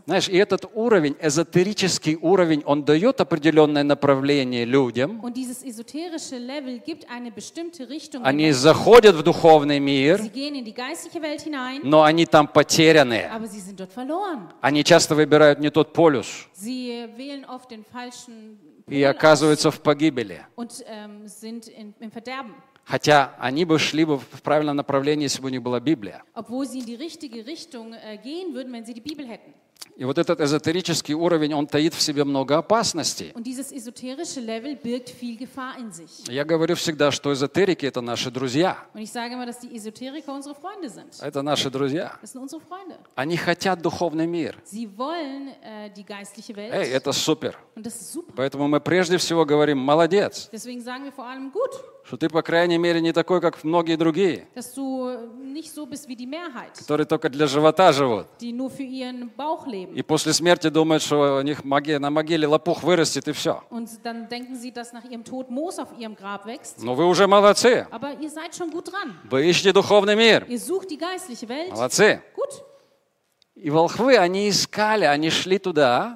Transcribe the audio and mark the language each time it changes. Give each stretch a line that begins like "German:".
Russian: Знаешь, и этот уровень, эзотерический уровень, он дает определенное направление людям.
German: Und dieses esoterische Level gibt eine bestimmte Richtung.
Russian: Они заходят в духовный мир.
German: Sie gehen in die geistliche Welt hinein.
Russian: Но они там потеряны.
German: Aber sie sind dort verloren.
Russian: Они часто выбирают не тот полюс.
German: Sie wählen oft den falschen
Russian: Pol и оказываются в погибели.
German: Und, sind im Verderben.
Russian: Хотя они бы шли бы в правильном направлении, если бы у них была Библия.
German: Obwohl sie in die richtige Richtung gehen würden, wenn sie die Bibel hätten.
Russian: И вот этот эзотерический уровень, он таит в себе много опасностей.
German: Und dieses esoterische Level birgt viel Gefahr in sich.
Russian: Я говорю всегда, что эзотерики – это наши друзья.
German: Und ich sage immer, dass die Esoteriker unsere Freunde sind.
Russian: Это наши друзья.
German: Das sind unsere Freunde.
Russian: Они хотят духовный мир.
German: Sie wollen die geistliche Welt.
Russian: Эй, это супер.
German: Und das ist super.
Russian: Поэтому мы прежде всего говорим «молодец».
German: Deswegen sagen wir vor allem «gut».
Russian: Что ты, по крайней мере, не такой, как многие другие,
German: dass du nicht so bist wie die Mehrheit,
Russian: которые только для живота живут.
German: Die nur für ihren Bauch leben.
Russian: И после смерти думают, что у них на могиле лопух вырастет, и все.
German: Und dann denken sie, dass nach ihrem Tod Moos auf ihrem Grab wächst.
Russian: Но вы уже молодцы.
German: Aber ihr seid schon gut dran.
Russian: Вы ищете духовный мир.
German: Ihr sucht die geistliche Welt.
Russian: Молодцы.
German: Gut.
Russian: И волхвы, они искали, они шли туда.